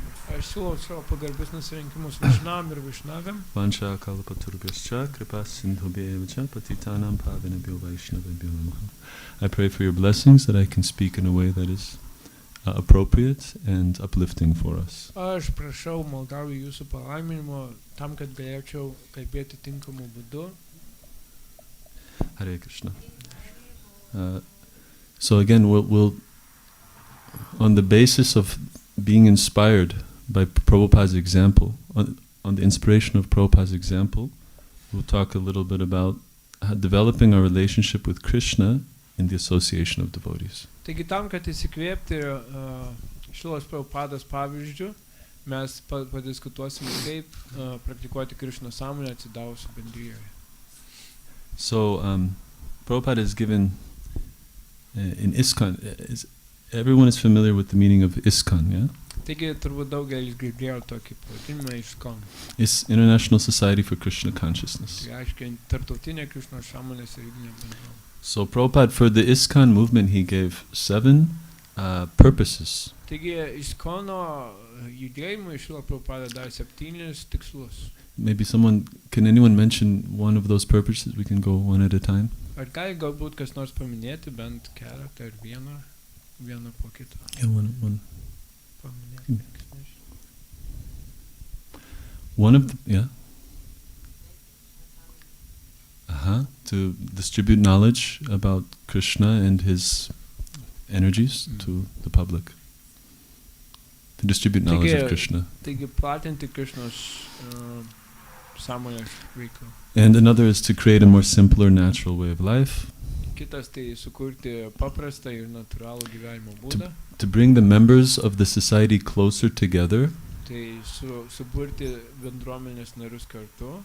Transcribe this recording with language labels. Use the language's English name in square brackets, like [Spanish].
[Lithuanian] Aš siūlau savo pagarbius nusirinkimus Vaishnavam ir Vaishnaviam. [Sanskrit] Vancha Kalpaturubhyascha Kripas Sindhubhyeva Patitanam Pavinabhyo Vaishnavabhyo Namaha. [English] I pray for your blessings that I can speak in a way that is appropriate and uplifting for us. [Lithuanian] Aš prašau, maldauju jūsų palaiminimo tam, kad galėčiau kalbėti tinkamu būdu. [English] Hare Krishna. So again, we'll on the basis of being inspired by Prabhupada's example, on the inspiration of Prabhupada's example, we'll talk a little bit about developing our relationship with Krishna in the association of devotees. [Lithuanian] Taigi tam, kad įsikvėpti Šrilos Prabhupados pavyzdžių, mes padiskutuosim, kaip praktikuoti Krishna sąmonę atsidavus bendrijoje. [English] So, Prabhupada is given in ISKCON, everyone is familiar with the meaning of ISKCON, yeah? [Lithuanian] Taigi turbūt daugelis girdėjo tokį pavadinimą ISKCON. [English] It's International Society for Krishna Consciousness. [Lithuanian] Tai aiškiai tarptautinė Krishna sąmonės religinė bendruomenė. [English] So Prabhupada, for the ISKCON movement, he gave 7 purposes. [Lithuanian] Taigi ISKCONo judėjimui Šrila Prabhupada davė 7 tikslus. [English] Maybe can anyone mention one of those purposes? We can go one at a time. [Lithuanian] Ar gali galbūt kas nors paminėti bent keletą ar vieną po kito? [English] Yeah, one. [Lithuanian] Paminėti. [English] One of the, yeah. To distribute knowledge about Krishna and his energies to the public. To distribute knowledge of Krishna. [Lithuanian] Taigi platinti Krishnos sąmonės veiklą. [English] And another is to create a more simpler, natural way of life. [Lithuanian] Kitas tai sukurti paprastą ir natūralų gyvenimo būdą. [English] To bring the members of the society closer together. [Lithuanian] Tai suburti bendruomenės narius kartu.